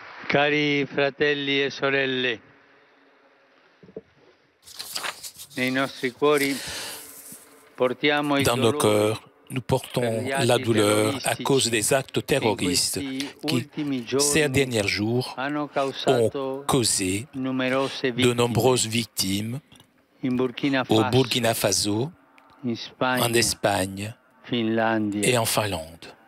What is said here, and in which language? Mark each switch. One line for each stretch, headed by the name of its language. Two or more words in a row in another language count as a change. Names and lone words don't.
Italian: Cari fratelli e sorelle, nei nostri cuori portiamo il
French: Dans nos
Italian: dolore
French: cœurs, nous portons la douleur à cause des actes terroristes qui, ces derniers jours, ont causé de nombreuses victimes au Burkina Faso, en Espagne et en Finlande.